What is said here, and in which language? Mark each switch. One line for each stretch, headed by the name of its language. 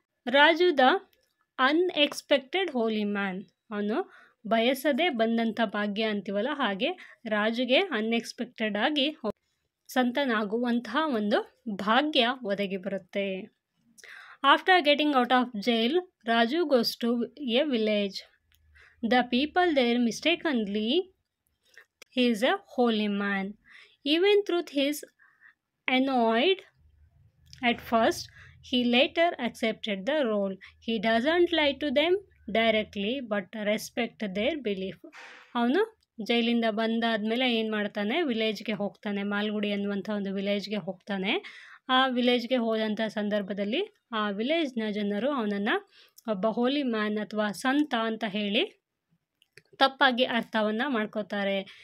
Kannada: Raju
English: the unexpected holy man,
Kannada: ಅವನು ಬಯಸದೇ ಬಂದಂಥ ಭಾಗ್ಯ ಅಂತೀವಲ್ಲ ಹಾಗೆ ರಾಜುಗೆ ಅನ್ಎಕ್ಸ್ಪೆಕ್ಟೆಡ್ ಆಗಿ ಸಂತನಾಗುವಂತಹ ಒಂದು ಭಾಗ್ಯ ಒದಗಿ ಬರುತ್ತೆ.
English: After getting out of jail, Raju goes to a village. The people there mistakenly he is a holy man. Even though he is annoyed at first, he later accepted the role. He doesn't lie to them directly but respect their belief.
Kannada: ಅವನು ಜೈಲಿಂದ ಬಂದಾದಮೇಲೆ ಏನು ಮಾಡ್ತಾನೆ, ವಿಲೇಜ್ಗೆ ಹೋಗ್ತಾನೆ, ಮಾಲ್ಗುಡಿ ಅನ್ನುವಂಥ ಒಂದು ವಿಲೇಜ್ಗೆ ಹೋಗ್ತಾನೆ. ಆ ವಿಲೇಜ್ಗೆ ಹೋದಂಥ ಸಂದರ್ಭದಲ್ಲಿ ಆ ವಿಲೇಜ್ನ ಜನರು ಅವನನ್ನು ಒಬ್ಬ ಹೋಲಿ ಮ್ಯಾನ್ ಅಥವಾ ಸಂತ ಅಂತ ಹೇಳಿ ತಪ್ಪಾಗಿ ಅರ್ಥವನ್ನು ಮಾಡ್ಕೋತಾರೆ.